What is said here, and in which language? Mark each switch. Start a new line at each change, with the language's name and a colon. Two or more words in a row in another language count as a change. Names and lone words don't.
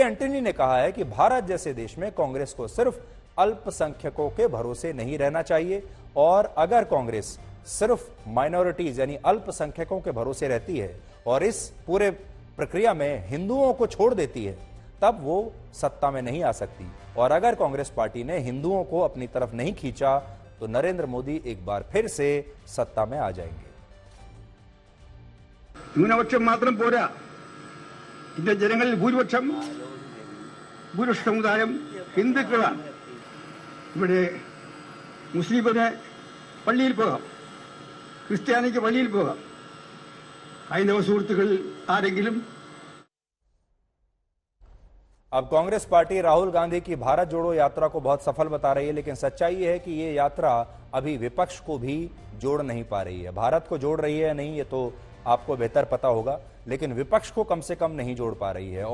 Hindi: एंटनी ने कहा है कि भारत जैसे देश में कांग्रेस को सिर्फ अल्पसंख्यकों के भरोसे नहीं रहना चाहिए, और अगर कांग्रेस सिर्फ माइनॉरिटीज यानी अल्पसंख्यकों के भरोसे रहती है और इस पूरे प्रक्रिया में हिंदुओं को छोड़ देती है, तब वो सत्ता में नहीं आ सकती। और अगर कांग्रेस पार्टी ने हिंदुओं को अपनी तरफ नहीं खींचा तो नरेंद्र मोदी एक बार फिर से सत्ता में आ जाएंगे।
Malayalam: ന്യൂനപക്ഷം മാത്രം പോരാ, ഇന്ത്യൻ ജനങ്ങളിൽ ഭൂരിപക്ഷം സമുദായം ഹിന്ദുക്കളാണ്. ഇവിടെ മുസ്ലിമിന് പള്ളിയിൽ പോകാം, ക്രിസ്ത്യാനിക്ക് പള്ളിയിൽ പോകാം, ഹൈന്ദവ സുഹൃത്തുക്കൾ ആരെങ്കിലും।
Hindi: अब कांग्रेस पार्टी राहुल गांधी की भारत जोड़ो यात्रा को बहुत सफल बता रही है, लेकिन सच्चाई यह है कि ये यात्रा अभी विपक्ष को भी जोड़ नहीं पा रही है। भारत को जोड़ रही है या नहीं ये तो आपको बेहतर पता होगा, लेकिन विपक्ष को कम से कम नहीं जोड़ पा रही है।